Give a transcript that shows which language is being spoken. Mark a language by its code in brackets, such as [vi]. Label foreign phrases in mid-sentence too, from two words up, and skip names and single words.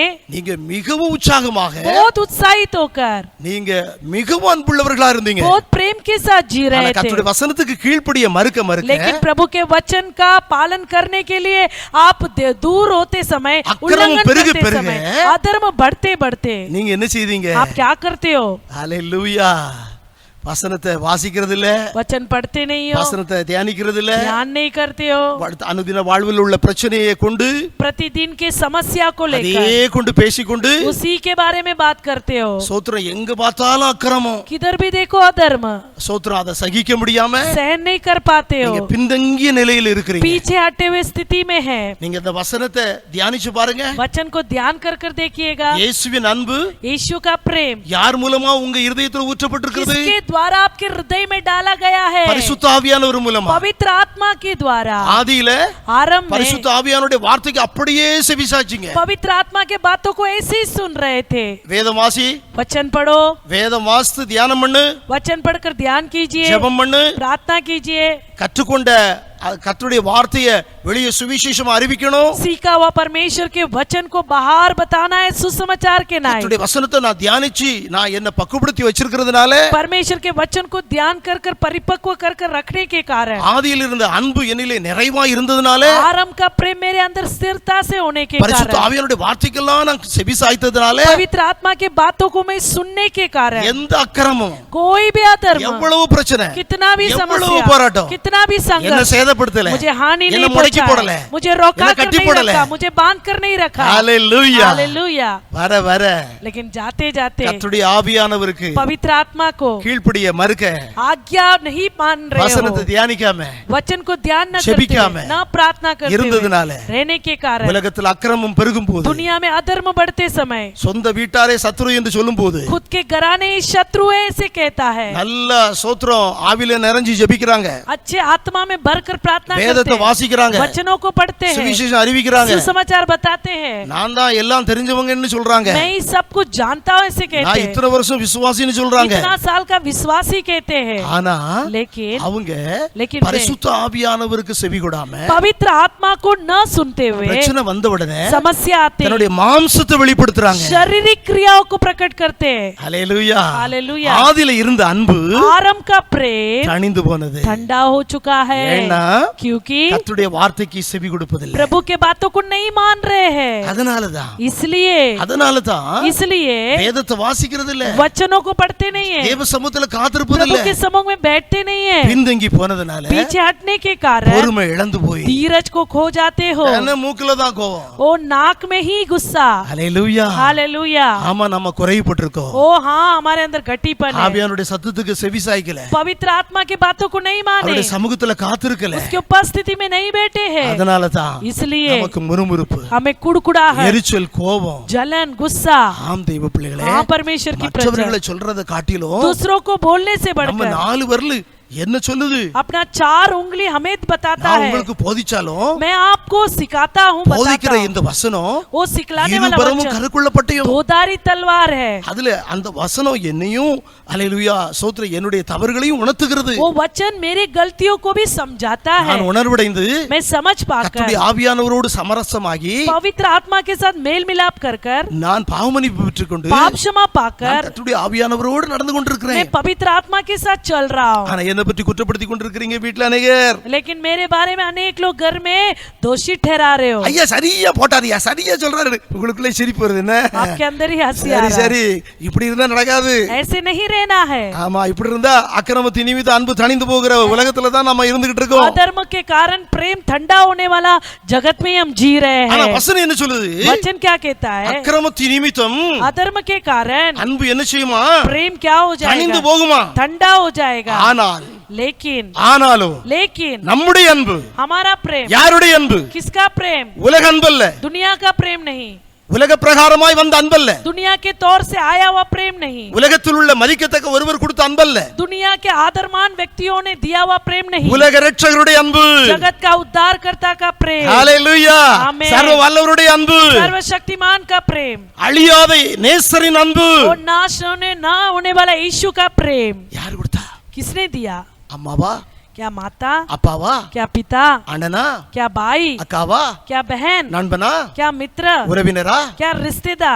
[ta] நீங்க மிகவும் உற்சாகமாக, [hi] बहुत उत्साहित होकर, [ta] நீங்க மிகவும் அன்புள்ளவர்களா இருந்தீங்க. [hi] बहुत प्रेम के साथ जी [ta] ஆனா [hi] रहे थे। [ta] கர்த்தருடைய வசனத்துக்கு கீழ்ப்படிய மறுக்க [hi] लेकिन प्रभु के वचन का पालन करने के लिए आप दूर होते समय, उल्लंघन करते समय, अधर्म बढ़ते बढ़ते [ta] நீங்க என்ன செய்தீங்க? [hi] आप क्या करते हो? [ta] ஹalleluya. வசனத்தை வாசிக்கிறது இல்ல, [hi] वचन पढ़ते नहीं हो, [ta] வசனத்தை தியானிக்கிறது இல்ல, [hi] ध्यान नहीं करते हो, [ta] அனுதின வாழ்வில் உள்ள பிரச்சனையை கொண்டு [hi] प्रतिदिन के समस्या को [ta] அதே [hi] लेकर [ta] கொண்டு பேசிக்கொண்டு [hi] उसी के बारे में बात करते हो। [ta] சோத்திரம் எங்க பார்த்தாலும் அக்கிரமம். [hi] किधर भी देखो अधर्म, [ta] சோத்திரம் அதை சகிக்க முடியாம [hi] सहन नहीं कर पाते [ta] நீங்க [hi] हो, [ta] பின்தங்கிய நிலையில் இருக்கிறீங்க. [hi] पीछे हटे हुए स्थिति में है। [ta] நீங்க இந்த வசனத்தை தியானிச்சு பாருங்க. [hi] वचन को ध्यान कर कर देखिएगा। [ta] இயேசுவின் அன்பு [hi] यीशु का प्रेम [ta] யார் மூலமா உங்க இருதயத்தில் ஊற்றப்பட்டிருக்கிறது? [hi] किसके द्वारा आपके हृदय में डाला गया है? [ta] பரிசுத்த ஆவியானவர் மூலமா. [hi] पवित्र आत्मा के द्वारा। [ta] ஆதியில [hi] आरंभ में [ta] பரிசுத்த ஆவியானவருடைய வார்த்தைக்கு அப்படியே செவிசாய்ச்சீங்க. [hi] पवित्र आत्मा के बातों को ऐसे ही सुन रहे थे। [ta] வேதம் வாசி, [hi] वचन पढ़ो, [ta] வேதம் வாசித்து தியானம் பண்ணு, [hi] वचन पढ़कर ध्यान कीजिए, [ta] ஜெபம் பண்ணு, [hi] प्रार्थना कीजिए, [ta] கற்றுக்கொண்ட கர்த்தருடைய வார்த்தையை வெளியே சுவிசேஷமா அறிவிக்கணும். [hi] सीखा हुआ परमेश्वर के वचन को बाहर बताना है, सुसमाचार के नाम। [ta] கர்த்தருடைய வசனத்தை நான் தியானிச்சு நான் என்ன பக்குவப்படுத்தி வச்சிருக்கிறதுனால [hi] परमेश्वर के वचन को ध्यान कर कर परिपक्व कर कर रखने के कारण, [ta] ஆதியில் இருந்த அன்பு என்னிலே நிறைவா இருந்ததுனால, [hi] आरंभ का प्रेम मेरे अंदर स्थिरता से होने के [ta] பரிசுத்த [hi] कारण, [ta] ஆவியானவருடைய வார்த்தைக்கெல்லாம் நான் செவிசாய்த்ததுனால [hi] पवित्र आत्मा के बातों को मैं सुनने के कारण, [ta] எந்த அக்கிரமம், [hi] कोई भी अधर्म, [ta] எவ்வளவு பிரச்சனை, [hi] कितना भी [ta] எவ்வளவு [hi] समस्या, [ta] போராட்டம், [hi] कितना भी [ta] என்ன [hi] संघर्ष, [ta] சேதப்படுத்தல, [hi] मुझे हानि [ta] என்ன [hi] नहीं [ta] முடக்கி போடல, [hi] पहुंचाया, मुझे रोका [ta] என்ன [hi] कर [ta] கட்டி [hi] नहीं [ta] போடல. [hi] रखा, मुझे बांध कर नहीं रखा। [ta] ஹalleluya. [hi] हालेलुया। [ta] வர வர [hi] लेकिन जाते जाते [ta] கர்த்தருடைய ஆவியானவருக்கு [hi] पवित्र आत्मा को [ta] கீழ்ப்படிய மறுக்க, [hi] आज्ञा नहीं मान रहे [ta] வசனத்தை [hi] हो, [ta] தியானிக்காம [hi] वचन को ध्यान न करते, [ta] செபிக்காம [hi] न प्रार्थना करते [ta] இருந்ததுனால [hi] हुए रहने के कारण, [ta] உலகத்தில் அக்கிரமம் பெருகும் போது, [hi] दुनिया में अधर्म बढ़ते समय [ta] சொந்த வீட்டாரே சத்துரு என்று சொல்லும் போது [hi] खुद के घराने शत्रु है ऐसे कहता है, [ta] நல்ல சோத்திரம் ஆவியில நிறைஞ்சு ஜெபிக்கிறாங்க, [hi] अच्छे आत्मा में भरकर प्रार्थना करते [ta] வேதத்தை [hi] हैं, [ta] வாசிக்கிறாங்க, [hi] वचनों को पढ़ते हैं, [ta] சுவிசேஷம் அறிவிக்கிறாங்க, [hi] सुसमाचार बताते हैं, [ta] நான் தான் எல்லாம் தெரிஞ்சவங்கன்னு சொல்றாங்க, [hi] मैं ही सब कुछ जानता हूँ ऐसे कहते [ta] நான் [hi] हैं, [ta] இத்தனை வருஷம் விசுவாசின்னு சொல்றாங்க. [hi] इतना साल का विश्वासी कहते हैं, [ta] ஆனா [hi] लेकिन [ta] அவங்க [hi] लेकिन [ta] பரிசுத்த ஆவியானவருக்கு செவி கொடாம [hi] पवित्र आत्मा को न सुनते हुए [ta] பிரச்சனை வந்த உடனே [hi] समस्या आते [ta] தன்னுடைய மாம்சத்தை வெளிப்படுத்துறாங்க. [hi] शारीरिक क्रियाओं को प्रकट करते हैं। [ta] ஹalleluya. [hi] हालेलुया। [ta] ஆதியில இருந்த அன்பு [hi] आरंभ का प्रेम [ta] தணிந்து போனது. [hi] ठंडा हो चुका है, [ta] ஏன்னா [hi] क्योंकि [ta] கர்த்தருடைய வார்த்தைக்கு செவி கொடுப்பதில்லை. [hi] प्रभु के बातों को नहीं मान रहे हैं। [ta] அதனாலதான் [hi] इसलिए [ta] வேதத்தை வாசிக்கிறது இல்ல, [hi] वचनों को पढ़ते नहीं है, [ta] தேவ சமூகத்துல காத்திருப்பது [hi] प्रभु [ta] இல்ல, [hi] के समूह में बैठते नहीं है, [ta] பின்தங்கி போனதுனால [hi] पीछे हटने के कारण [ta] பொறுமை இழந்து போய் [hi] धीरज को खो जाते हो, [ta] என்ன மூக்குல தான் கோவம். [hi] ओ नाक में ही गुस्सा। [ta] ஹalleluya. [hi] हालेलुया। [ta] ஆமா, நம்ம குறைவுபட்டிருக்கோம். [hi] ओ हाँ, हमारे अंदर घटीपन है, [ta] ஆவியானுடைய சத்தத்துக்கு செவி சாய்க்கல, [hi] पवित्र आत्मा की बातों को नहीं माने, [ta] அவருடைய சமூகத்துல காத்திருக்கல. [hi] उसकी उपस्थिति में नहीं बैठे हैं, [ta] அதனால தான் [hi] इसलिए [ta] நமக்கு முறுமுறுப்பு, [hi] हमें कुड़कुड़ाहट, [ta] எரிச்சல், கோபம். [hi] जलन, गुस्सा। [ta] ஆம் தெய்வ பிள்ளைகளே, [hi] हाँ परमेश्वर की प्रजा, [ta] மற்றவர்களை சொல்றதை காட்டிலும் [hi] दूसरों को बोलने से [ta] நம்ம [hi] बढ़कर [ta] 4 விரல் என்ன சொல்லுது? [hi] अपना 4 उंगली हमें बताता [ta] நான் [hi] है। [ta] உங்களுக்கு போதிச்சாலும் [hi] मैं आपको सिखाता हूँ, [ta] போதிக்கிற [hi] बताता हूँ। [ta] இந்த வசனம் [hi] वो सिखलाने वाला [ta] இருபுறமும் [hi] वचन [ta] கருக்குள்ளப்பட்டையும், [hi] दोधारी तलवार है। [ta] அதுல அந்த வசனம் என்னையும் ஹalleluya ஸ்தோத்திரம் என்னுடைய தவறுகளையும் உணர்த்துகிறது. [hi] वो वचन मेरी गलतियों को भी समझाता है। [ta] நான் உணர்வடைந்து [hi] मैं समझ पाकर [ta] கர்த்தருடைய ஆவியானவரோடு சமரசமாகி [hi] पवित्र आत्मा के साथ मेल मिलाप कर कर [ta] நான் பாவமன்னிப்பு பெற்றுக்கொண்டு [hi] पाप क्षमा पाकर [ta] கர்த்தருடைய ஆவியானவரோடு நடந்து கொண்டிருக்கிறேன். [hi] मैं पवित्र आत्मा के साथ चल रहा हूँ। [ta] ஆனா என்ன என்னை பற்றி குற்றப்படுத்தி கொண்டிருக்கிறீங்க வீட்டுல அநேகர். [hi] लेकिन मेरे बारे में अनेक लोग घर में दोषी ठहरा रहे हो. [ta] ஐயா சரியா போட்டாரியா, சரியா சொல்றாரு. உங்களுக்குள்ளே சிரிப்பு வருது என்ன? [hi] आपके अंदर ही हंसी आ [ta] சரி [hi] रहा है. [ta] சரி, இப்படி இருந்தா நடக்காது. [hi] ऐसे नहीं रहना है. [ta] ஆமா, இப்படி இருந்தா அக்கிரமத்தின் நிமித்தம் அன்பு தணிந்து போகிற உலகத்துல தான் நம்ம இருந்துகிட்டு இருக்கோம். [hi] अधर्म के कारण प्रेम ठंडा होने वाला जगत में हम जी रहे [ta] ஆனா [hi] हैं. [ta] வசனம் என்ன சொல்லுது? [hi] वचन क्या कहता है? [ta] அக்கிரமத்தின் நிமித்தம் [hi] अधर्म के कारण [ta] அன்பு என்ன செய்யுமா? [hi] प्रेम क्या हो [ta] தணிந்து [hi] जाएगा? [ta] போகுமா? [hi] ठंडा हो जाएगा. [ta] ஆனாலும் [hi] लेकिन [ta] நம்முடைய அன்பு, [hi] हमारा प्रेम [ta] யாருடைய அன்பு? [hi] किसका प्रेम? [ta] உலக அன்பல்ல, [hi] दुनिया का प्रेम नहीं. [ta] உலக பிரகாரமாய் வந்த அன்பல்ல, [hi] दुनिया के तौर से आया हुआ प्रेम नहीं. [ta] உலகத்தில் உள்ள மதிக்கத்தக்க ஒருவர் கொடுத்த அன்பல்ல, [hi] दुनिया के आदरमान व्यक्तियों ने दिया हुआ प्रेम नहीं. [ta] உலக இரட்சகருடைய அன்பு, [hi] जगत का उद्धारकर्ता का प्रेम. [ta] ஹalleluya, ஆமென். சர்வ வல்லவருடைய அன்பு, [hi] सर्वशक्तिमान का प्रेम. [ta] அழியாத நேசரின் அன்பு. [hi] और नाश होने ना होने वाला यीशु का प्रेम [ta] யார் கொடுத்தா? [hi] किसने दिया? [ta] அம்மாவா? [hi] क्या माता? [ta] அப்பாவா? [hi] क्या पिता? [ta] அண்ணனா? [hi] क्या भाई? [ta] அக்காவா? [hi] क्या बहन? [ta] நண்பனா? [hi] क्या मित्र? [ta] உறவினரா? [hi] क्या रिश्तेदार?